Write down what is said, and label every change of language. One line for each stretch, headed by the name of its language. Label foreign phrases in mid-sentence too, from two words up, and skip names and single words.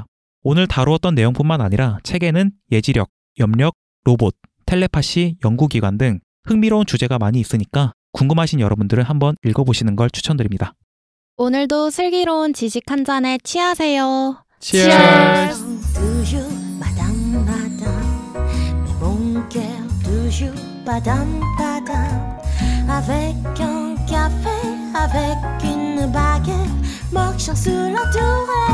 Korean: 오늘 다루었던 내용뿐만 아니라 책에는 예지력, 염력, 로봇, 텔레파시, 연구기관 등 흥미로운 주제가 많이 있으니까 궁금하신 여러분들은 한번 읽어보시는 걸 추천드립니다. 오늘도 슬기로운 지식 한 잔에 취하세요.
English: Cheers!
French: toujours madame madame mais mon cœur toujours padam padam avec un café avec une baguette marchant sur la tour